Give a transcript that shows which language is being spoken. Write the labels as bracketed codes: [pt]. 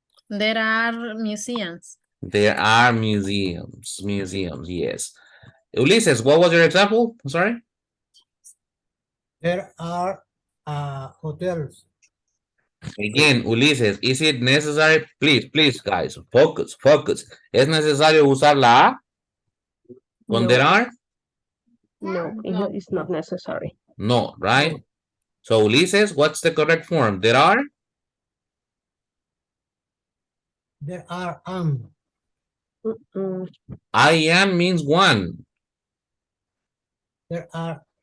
[en] There are museums. There are museums. Museums, yes. Ulises, what was your example? I'm sorry. There are hotels. Again, Ulises, is it necessary? Please, guys, focus. [es] ¿Es necesario usar la a con No. [en] there are? No, No. it's not necessary. No, right? So Ulises, what's the correct form? There are? There are Mm-mm. I am means one. there are